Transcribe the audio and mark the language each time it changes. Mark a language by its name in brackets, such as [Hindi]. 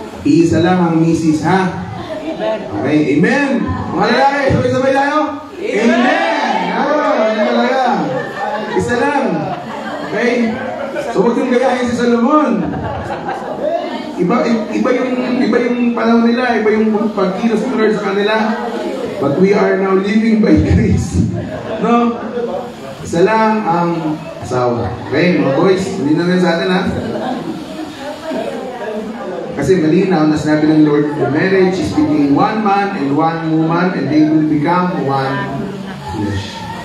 [Filipino] Isa lang ang misis, ha? Okay, amen! Mga lalaki, sabay-sabay tayo? Amen! Yan talaga. Isa lang. Okay? So huwag yung gayahin si Solomon. Iba yung panahon nila, iba yung pagkilos ng Lord sa kanila. [English] But we are now living by grace. [Filipino] No? Isa lang ang asawa. Okay, mga boys, hindi na rin sa atin, ha? Kasi malinaw na sinabi ng [English] Lord, the marriage is between one man and one woman and they will become one flesh.